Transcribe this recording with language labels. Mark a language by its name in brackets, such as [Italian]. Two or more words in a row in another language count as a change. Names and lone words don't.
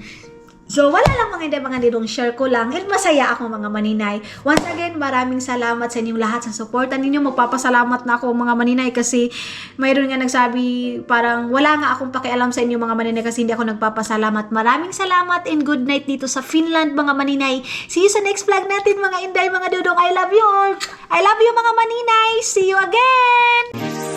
[Filipino] So, wala lang mga nidong share ko lang. And masaya ako mga maninay. Once again, maraming salamat sa inyong lahat sa suporta ninyo. Magpapasalamat na ako mga maninay kasi mayroon nga nagsabi parang wala nga akong pakialam sa inyo mga maninay kasi hindi ako nagpapasalamat. Maraming salamat and [English] good night [Filipino] dito sa Finland mga maninay. [English] See you [Filipino] sa [English] next vlog [Filipino] natin mga Inday, mga Dudong. [English] I love you all. I love you [Filipino] mga maninay. [English] See you again!